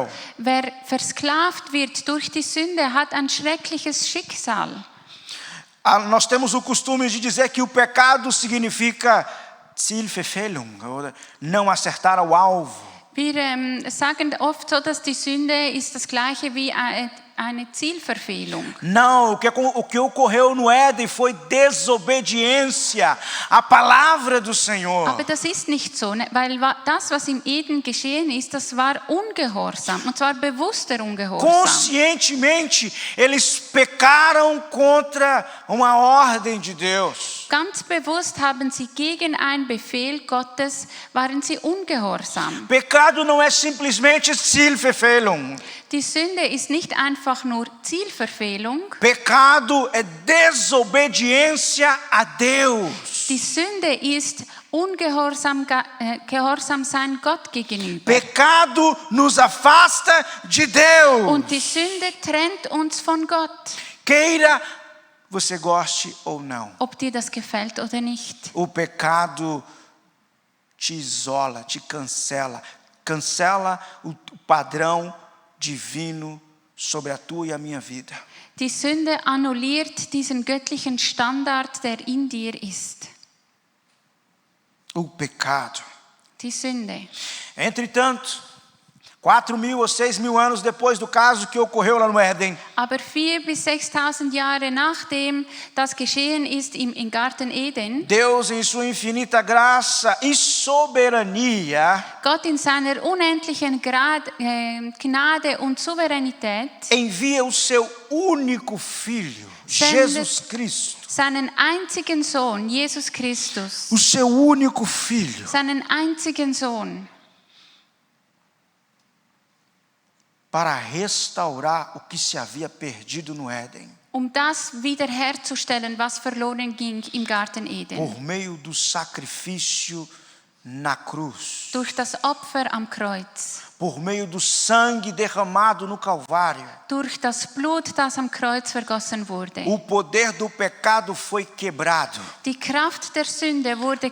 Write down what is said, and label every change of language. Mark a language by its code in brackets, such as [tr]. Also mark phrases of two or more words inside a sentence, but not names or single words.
[de] Wer versklavt wird durch die Sünde, hat ein schreckliches Schicksal. [pt] Nós temos o costume de dizer que o pecado significa Zielverfehlung, não acertar ao alvo. [de] Wir sagen oft so, dass die Sünde ist das Gleiche wie eine Zielverfehlung. [pt] Não, o que ocorreu no Éden foi desobediência à palavra do Senhor. [de] Aber das ist nicht so, weil das, was im Eden geschehen ist, das war Ungehorsam, und zwar bewusster Ungehorsam. [pt] Conscientemente, eles pecaram contra uma ordem de Deus. [de] Ganz bewusst haben sie gegen einen Befehl Gottes, waren sie ungehorsam. [pt] Pecado não é simplesmente Zielverfehlung. [de] Die Sünde ist nicht einfach nur Zielverfehlung. [pt] Pecado é desobediência a Deus. [de] Die Sünde ist Gehorsam sein Gott gegenüber. [pt] Pecado nos afasta de Deus. [de] Und die Sünde trennt uns von Gott. [pt] Queira você goste ou não. [de] Ob dir das gefällt oder nicht. [pt] O pecado te isola, te cancela, cancela o padrão divino sobre a tua e a minha vida. [de] Die Sünde annulliert diesen göttlichen Standard, der in dir ist. [pt] O pecado. [de] Die Sünde. [pt] Entretanto, 4.000 ou 6.000 anos depois do caso que ocorreu lá no Éden, [de] Aber 4.000 bis 6.000 Jahre nachdem das geschehen ist im Garten Eden, [pt] Deus em sua infinita graça e soberania [de] Gott in seiner unendlichen Gnade und Souveränität [pt] envia o seu único filho, Jesus Cristo, [de] seinen einzigen Sohn, Jesus Christus, [pt] o seu único filho, [de] seinen einzigen Sohn, [pt] para restaurar o que se havia perdido no Éden, [de] das wiederherzustellen, was verloren ging im Garten Eden. [pt] por meio do sacrifício na cruz, [de] Durch das Opfer am Kreuz, [pt] por meio do sangue derramado no Calvário. [de] durch das Blut, das am Kreuz vergossen wurde. [pt] O poder do pecado foi quebrado [de] Die Kraft der Sünde wurde